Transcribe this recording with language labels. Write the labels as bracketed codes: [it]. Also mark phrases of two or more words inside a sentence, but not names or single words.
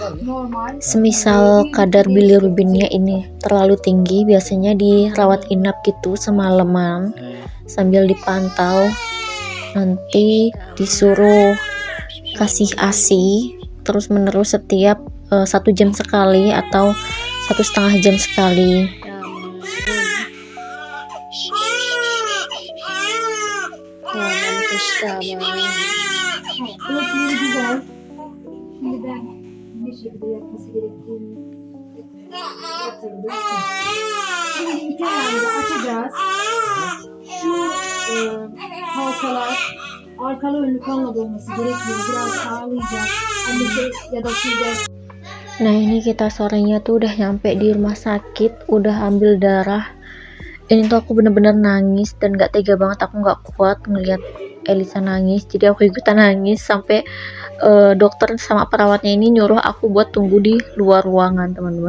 [id] Semisal kadar bilirubinnya ini terlalu tinggi, biasanya dirawat inap gitu semalaman sambil dipantau. Nanti disuruh kasih ASI terus menerus setiap 1 jam sekali atau 1,5 jam sekali. [tr] Kulakları güzel. Şimdi ben ne şekilde yapması gerektiğini hatırladım. Şimdi iki ayağını açacağız. Şu halkalar arkalı önlü kanla dolması gerekiyor. Biraz sağlayacak. Annesi ya da sizde. [id] Nah ini kita sorenya tuh udah nyampe di rumah sakit, udah ambil darah. Ini tuh aku bener-bener nangis dan gak tega banget, aku gak kuat ngeliat Elisa nangis, jadi aku ikutan nangis sampai dokter sama perawatnya ini nyuruh aku buat tunggu di luar ruangan teman-teman.